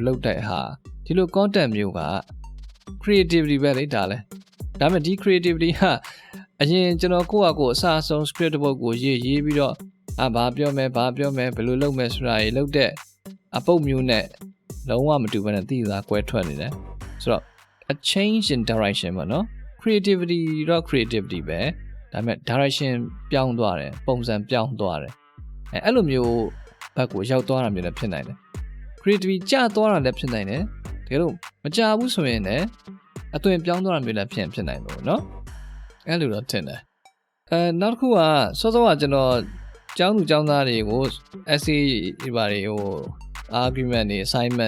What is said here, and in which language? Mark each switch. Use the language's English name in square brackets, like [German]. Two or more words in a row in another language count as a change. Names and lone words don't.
[Burmese] လုပ်တဲ့ဟာဒီလို content မျိုးက creativity ပဲလေဒါလဲဒါပေမဲ့ဒီ creativity ကအရင်ကျွန်တော်ကိုယ့်အစအဆုံး script တစ်ပုဒ်ကိုရေးပြီးတော့ဘာပြောမယ်ဘယ်လိုလုပ်မယ်ဆိုတာတွေလုပ်တဲ့အပုတ်မျိုးနဲ့လုံးဝမတူဘဲနဲ့သိစားကွဲထွက်နေတယ်ဆိုတော့ [English] a change in [Burmese] direction ပေါ့နော် creativity တော့ creativity ပဲဒါပေမဲ့ direction ပြောင်းသွားတယ်ပုံစံပြောင်းသွားတယ်အဲ့လိုမျိုးဘက်ကိုရောက်သွားတာမျိုးလည်းဖြစ်နိုင်တယ် creativity ကျသွားတာလည်းဖြစ်နိုင်တယ်တကယ်လို့မကြဘူးဆိုရင် လည်းအသွင်ပြောင်းသွားတာမျိုးလည်းဖြစ်နိုင်လို့เนาะအဲ့လိုတော့ထင်တယ်နောက်တစ်ခုကစောစောကကျွန်တော်ကျောင်းသူကျောင်းသားတွေကို essay တွေပါတွေargument တွေ assignment